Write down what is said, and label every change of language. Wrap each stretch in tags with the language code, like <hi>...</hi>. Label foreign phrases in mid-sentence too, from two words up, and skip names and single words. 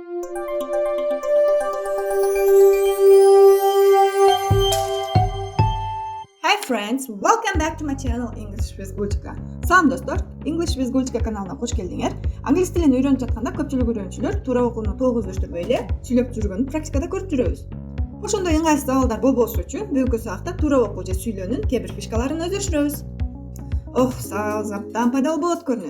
<en>Hi friends, welcome back to my channel English with Gulchika.</en> <ky>Салам достор, English with Gulchika каналына кош келдиңер. Англис тилин үйрөнүп жатканда көпчүлүк үйрөнүүчүлөр туура окууну тогуз өчтөрбөй эле сүйлөп жүргөнүн практикада көрүп жүрөбүз. Ошондой ыңгайсыз абалдар болбошу үчүн бүгүнкү сабакта туура окуу же сүйлөөнүн кээ бир фишкаларын өздөштүрөбүз. Сабак абдан пайдалуу болот көрүнөт.</ky>